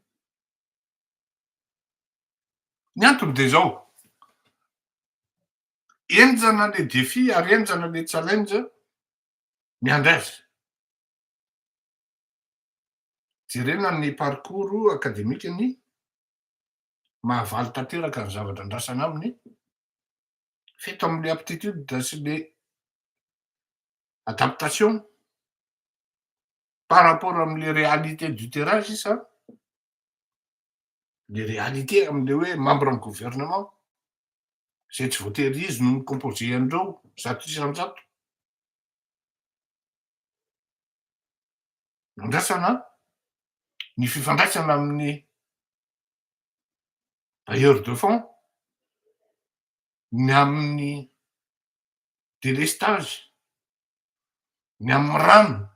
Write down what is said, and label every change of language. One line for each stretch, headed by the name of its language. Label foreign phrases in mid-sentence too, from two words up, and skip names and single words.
Malagasy: Ny antony de zao, enjana
French: le défi
Malagasy: ary enjana
French: le challenge
Malagasy: miandry azy. Jerena ny parcours akademikany mahavaly tanteraka ny zavatra andrasana aminy fito am'
French: le aptitude
Malagasy: sy
French: le adaptation par rapport
Malagasy: am'le
French: réalité du terrain
Malagasy: sisa,
French: le réalité
Malagasy: am'le hoe membre ny gouvernement zay tsy voatery izy no micomposé an'ireo zato isan-jato. Andrasana ny fifandraisana amin'ny
French: bailleur de fonds,
Malagasy: ny amin'ny délestage, ny amin'ny rano,